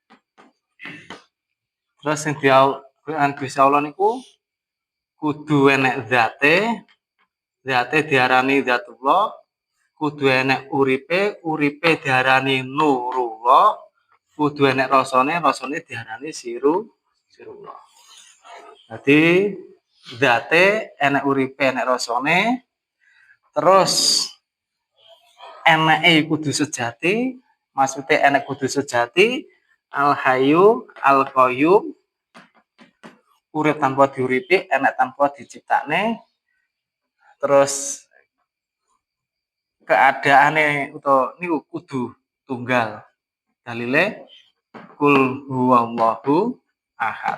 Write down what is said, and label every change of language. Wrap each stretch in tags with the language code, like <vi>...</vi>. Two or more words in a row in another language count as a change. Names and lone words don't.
<jv>Terus sing diarani Gusti Allah niku kudu enek zate diarani zatullah, kudu enek uripe diarani nurullah, kudu enek rasane diarani sirullah. Jadi zate enek uripe enek rasane, terus eneke kudu sejati, maksudnya enek kudu sejati,</jv> <ar>الحي القيوم,</ar> <jv>urip tanpa diuripi, enek tanpa diciptakne, terus keadaane utawa niku kudu tunggal. Dalile</jv> <ar>قل هو الله أحد.</ar>